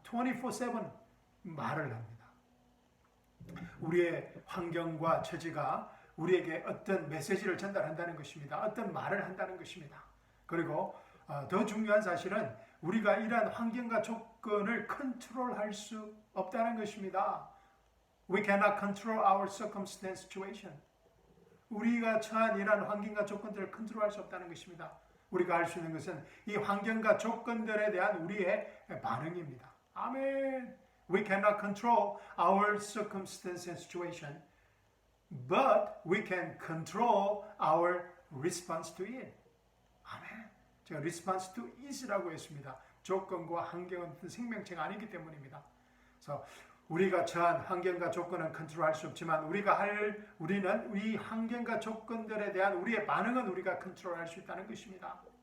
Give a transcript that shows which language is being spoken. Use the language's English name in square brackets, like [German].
[Korean] 24/7 말을 합니다. 우리의 환경과 처지가 우리에게 어떤 메시지를 전달한다는 것입니다. 어떤 말을 한다는 것입니다. 그리고 더 중요한 사실은 우리가 이러한 환경과 조건을 컨트롤할 수 없다는 것입니다. [English] We cannot control our circumstance situation. [Korean] 우리가 처한 이러한 환경과 조건들을 컨트롤할 수 없다는 것입니다. 우리가 할 수 있는 것은 이 환경과 조건들에 대한 우리의 반응입니다. 아멘. [English] We cannot control our circumstance and situation, but we can control our response to it. [Korean] 아멘. 제가 [English] response to it [Korean] 이라고 했습니다. 조건과 환경은 생명체가 아니기 때문입니다. 그래서 우리가 처한 환경과 조건은 컨트롤할 수 없지만 우리는 이 환경과 조건들에 대한 우리의 반응은 우리가 컨트롤할 수 있다는 것입니다.